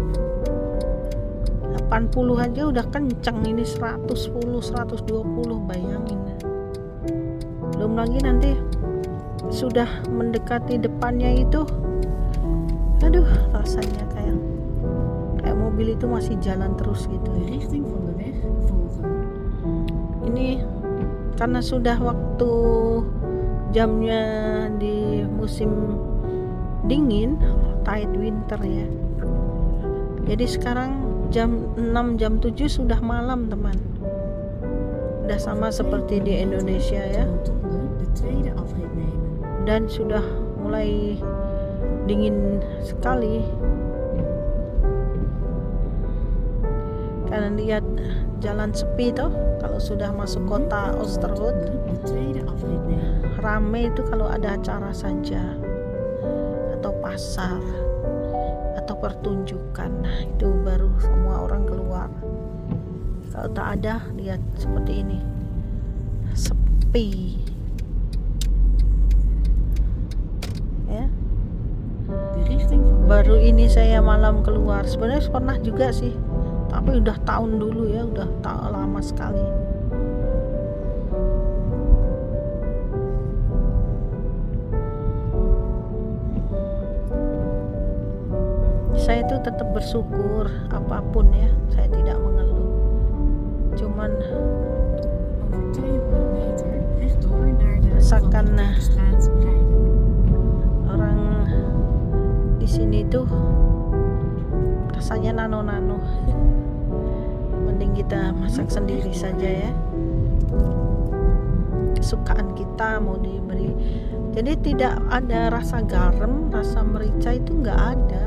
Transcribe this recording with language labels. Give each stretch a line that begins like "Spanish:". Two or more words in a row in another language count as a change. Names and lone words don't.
Indonesian: 80 aja udah kencang, ini 110, 120, bayangin. Belum lagi nanti sudah mendekati depannya itu, aduh, rasanya kayak mobil itu masih jalan terus gitu.
Dutch: De richting van de weg volgen.
Indonesian: Ini karena sudah waktu jamnya di musim dingin,
English: tight winter
Indonesian: ya. Jadi sekarang jam 6, jam 7 sudah malam, teman. Udah sama seperti di Indonesia ya.
Dutch: De tweede afrit nemen.
Indonesian: Dan sudah mulai dingin sekali. Kalian lihat jalan sepi tuh kalau sudah masuk kota Oosterhout.
Dutch: De tweede afrit nemen.
Indonesian: Rame itu kalau ada acara saja, atau pasar, atau pertunjukan. Nah, itu baru semua orang keluar. Kalau tak ada, lihat seperti ini, sepi ya.
Dutch: De richting van de
Indonesian: Baru ini saya malam keluar. Sebenarnya pernah juga sih, tapi udah tahun dulu ya, udah lama sekali. Saya itu tetap bersyukur apapun ya, saya tidak mengeluh. Cuman
Dutch: over 200 meter rechtdoor naar de
Indonesian: Rasakan,
Dutch: Van Dijkstraat rijden.
Indonesian: orang di sini tuh rasanya nano-nano. Mending kita masak sendiri saja ya. Kesukaan kita mau diberi. Jadi tidak ada rasa garam, rasa merica itu nggak ada.